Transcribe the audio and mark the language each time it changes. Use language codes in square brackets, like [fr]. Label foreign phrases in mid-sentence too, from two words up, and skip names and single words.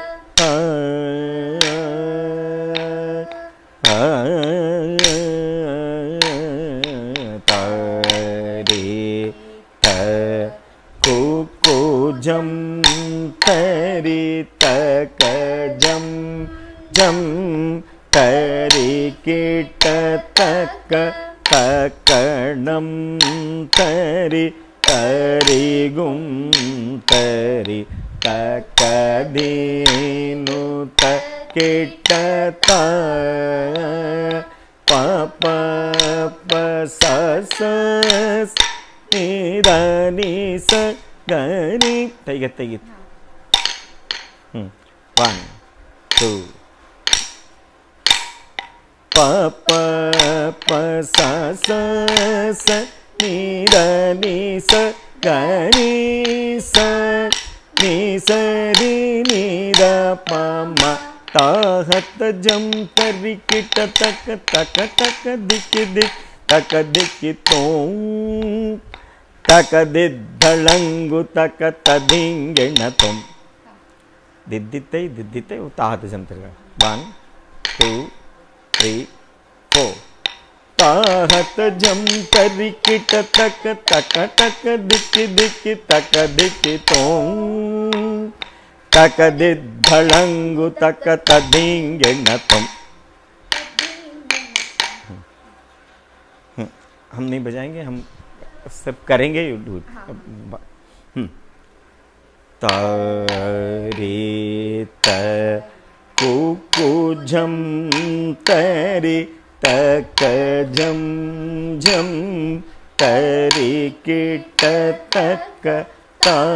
[hi] तरे त कु कु झम तरे तक झम झम तरे किट तक तकणं तरि तरि गुं तरि तकधीनुत कीटता प प प स स नि ध नि स ग रि तैगत तैगत 1 2 प प प स स स नि ध नि स ग रि स नि स रि नि ध प म ताहत जम तरि किट तक तक तक दिक दिक तक दिक तो तक दिद्धळंगु तक तदिंगिण तुम दिद्दितै वो ताहत जम तरि 1 2 3 4 ताहत जम तरि किट तक तक तक दिक दिक तक दिक तो तक दिद्धळंगु तक तदिंगिण तुम। हम नहीं बजाएंगे, हम सब करेंगे। तारे त कु कु झम तरि तक झम झम तरि किट तक ता